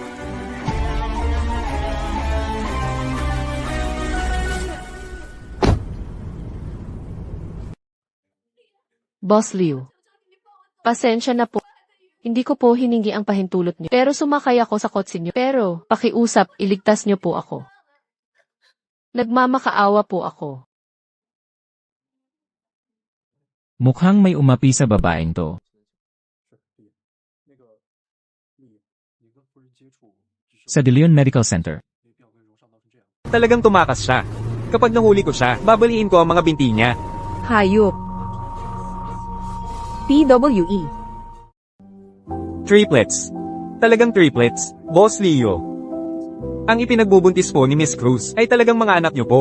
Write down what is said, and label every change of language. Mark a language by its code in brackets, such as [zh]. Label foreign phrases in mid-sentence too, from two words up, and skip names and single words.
[tl] Boss Liu, pasensya na po. Hindi ko po hiningi ang pahintulot niyo. Pero sumakay ako sa kotse niyo. Pero, pakiusap, iligtas niyo po ako. Nagmamakaawa po ako. Mukhang may umapi sa babaeng to. [zh] 那个，你跟夫人接触，只是 [tl] Sa De Leon Medical Center. [zh] 没必要跟荣上闹成这样。 [tl] Talagang tumakas siya. Kapag nahuli ko siya, babaliin ko ang mga binti niya. Hayop. PWE. Triplets. Talagang triplets, Boss Leo. Ang ipinagbubuntis po ni Miss Cruz ay talagang mga anak niyo po.